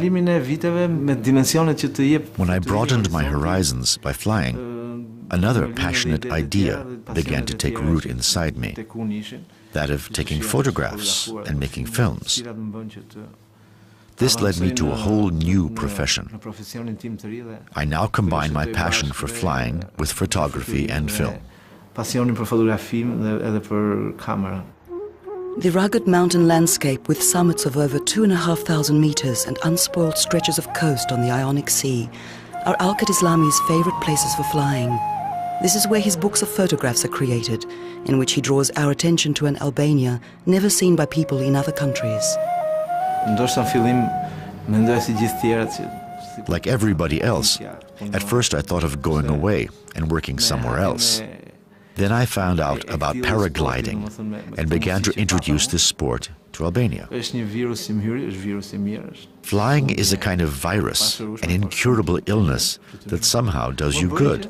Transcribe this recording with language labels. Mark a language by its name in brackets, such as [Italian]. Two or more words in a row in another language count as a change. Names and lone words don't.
[English] I broadened my horizons by flying, another passionate idea began to take root inside me, that of taking photographs and making films. This led me to a whole new profession. I now combine my passion for flying with photography and film. [Albanian] passionin për fotografi edhe për kamera. [English] The rugged mountain landscape with summits of over 2,500 meters and unspoiled stretches of coast on the Ionic Sea are Alkad Islami's favorite places for flying. This is where his books of photographs are created, in which he draws our attention to an Albania never seen by people in other countries. [Albanian] Ndoshta në fillim mendoja si gjithë tjerat që [English] Like everybody else, at first I thought of going away and working somewhere else. Then I found out about paragliding and began to introduce this sport to Albania. Flying is a kind of virus, an incurable illness that somehow does you good.